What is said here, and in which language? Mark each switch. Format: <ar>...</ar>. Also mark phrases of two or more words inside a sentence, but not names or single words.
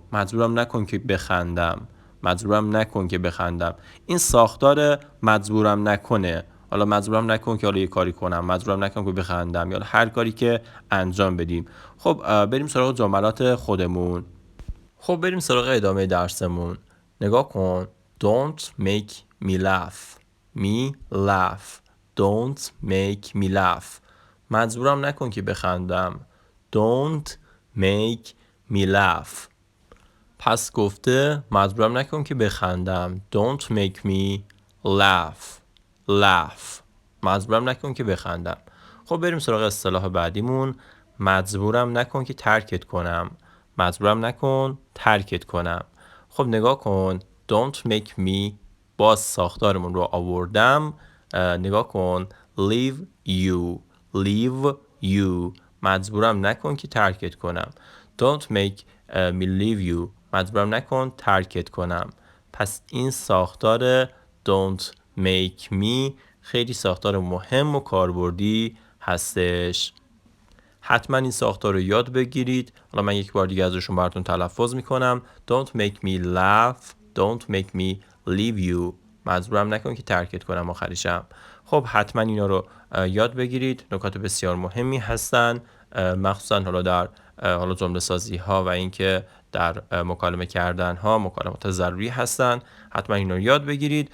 <fa>مجبورم نکن که بخندم. این ساختار مجبورم نکنه. حالا مجبورم نکن که حالا یه کاری کنم، مجبورم نکن که بخندم، یا هر کاری که انجام بدیم. خب بریم سراغ جملات خودمون. خب بریم سراغ ادامه درسمون. نگاه کن.</fa> <en>Don't make me laugh. Don't make me laugh.</en> <fa>مجبورم نکن که بخندم.</fa> <en>Don't make me laugh.</en> <fa>پس گفته مجبورم نکن که بخندم.</fa> <en>Don't make me laugh.</en> <fa>مجبورم نکن که بخندم. خب بریم سراغ اصطلاح بعدیمون. مجبورم نکن که ترکت کنم. خب نگاه کن.</fa> <en>Don't make me</en> <fa>باز ساختارمون رو آوردم. نگاه کن.</fa> <en>leave you.</en> <fa>مجبورم نکن که ترکت کنم.</fa> <en>Don't make me leave you.</en> <fa>مجبورم نکن ترکت کنم. پس این ساختار</fa> <en>don't make me</en> <fa>خیلی ساختار مهم و کاربردی هستش. حتما این ساختار رو یاد بگیرید. حالا من یک بار دیگه ازشون براتون تلفظ میکنم.</fa> <en>Don't make me laugh. Don't make me leave you.</en> <fa>مجبورم نکن که ترکت کنم آخریشم. خب حتما اینا رو یاد بگیرید. نکات بسیار مهمی هستن، مخصوصا حالا در جمله سازی ها و اینکه در مکالمه کردن ها مکالمات ضروری هستن. حتما اینا رو یاد بگیرید.</fa>